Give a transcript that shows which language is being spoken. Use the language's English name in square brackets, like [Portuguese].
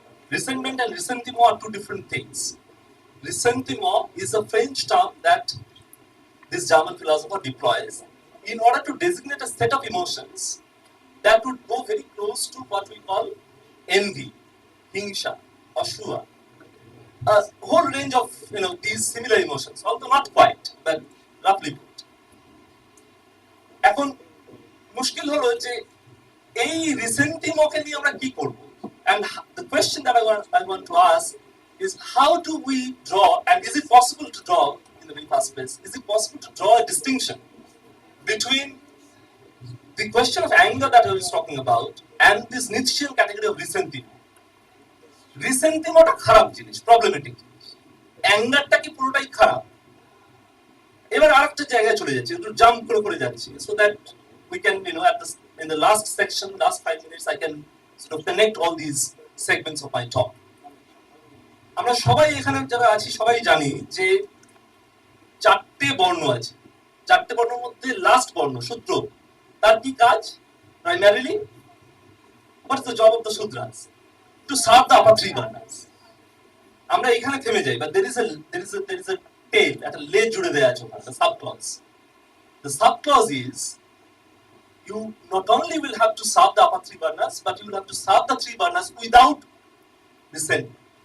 [English] Resentment and ressentiment are two different things. Ressentiment is a French term that this German philosopher deploys in order to designate a set of emotions that would go very close to what we call envy, hingsha, ashua, a whole range of these similar emotions, although not quite, but roughly put. [Bangla] এখন মুশকিল হলো যে এই রিসেন্টিমোকে নিয়ে আমরা কি করব? [English] And the question that I want to ask is, how do we draw, and is it possible to draw, in the very first place, is it possible to draw a distinction between the question of anger that I was talking about and this Nietzschean category of resentiment? [Bangla] রিসেন্টিমেন্টটা খারাপ জিনিস, problematic জিনিস, অ্যাঙ্গারটা কি পুরোটাই খারাপ? এবার আরেকটা জায়গায় চলে যাচ্ছি, একটু জাম্প করে যাচ্ছি, [English] so that we can in the last section, last 5 minutes, I can sort of connect all these segments of my talk. [Bangla] আমরা সবাই এখানে যারা আছি সবাই জানি যে 4টে বর্ণ আছে, 4টে বর্ণের মধ্যে লাস্ট বর্ণ শূদ্র, তার কি কাজ? [English] Primarily, what is the job of the Shudras? To serve the upper 3 varnas. [Bangla] আমরা এখানে থেমে যাই, [English] but there is a tail, [Bangla] একটা লেজ জুড়ে দেয়া আছে ওখানে, [English] the subclause. The subclause is, you not only will have to serve the upper 3 varnas, but you will have to serve the 3 varnas without resentment.